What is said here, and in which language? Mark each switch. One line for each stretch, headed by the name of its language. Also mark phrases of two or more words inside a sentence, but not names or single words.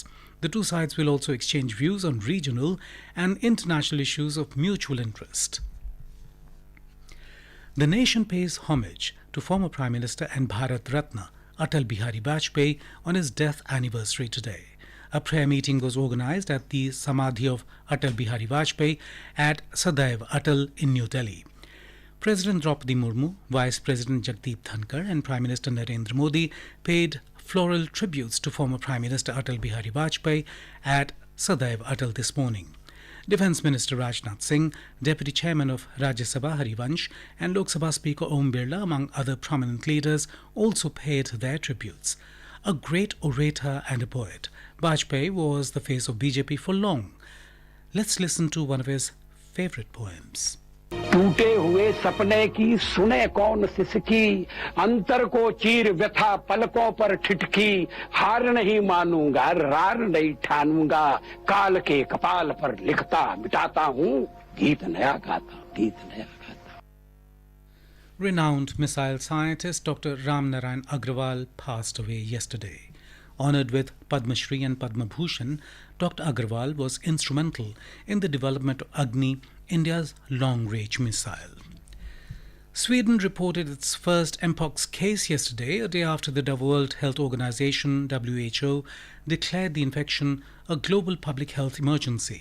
English: The two sides will also exchange views on regional and international issues of mutual interest. The nation pays homage to former Prime Minister and Bharat Ratna Atal Bihari Vajpayee on his death anniversary today. A prayer meeting was organized at the Samadhi of Atal Bihari Vajpayee at Zverev Atal in New Delhi. President Draupadi Murmu, Vice President Jagdeep Dhankar and Prime Minister Narendra Modi paid floral tributes to former Prime Minister Atal Bihari Vajpayee at Zverev Atal this morning. Defence Minister Rajnath Singh, Deputy Chairman of Rajya Sabha Harivansh and Lok Sabha Speaker Om Birla, among other prominent leaders, also paid their tributes. A great orator and a poet, Vajpayee was the face of BJP for long. Let's listen to one of his favourite poems.
Hindi: टूटे हुए सपने की सुने कौन सिसकी, अंतर को चीर व्यथा पलकों पर ठिठकी, हार नहीं मानूंगा रार नहीं ठानूंगा, काल के कपाल पर लिखता मिटाता हूँ, गीत नया गाता, गीत नया गाता.
English: Renowned missile scientist Dr. Ram Narayan Agrawal passed away yesterday. Honoured with Padma Shri and Padma Bhushan, Dr. Agrawal was instrumental in the development of Agni, India's long-range missile. Sweden reported its first mpox case yesterday, a day after the World Health Organization (WHO) declared the infection a global public health emergency.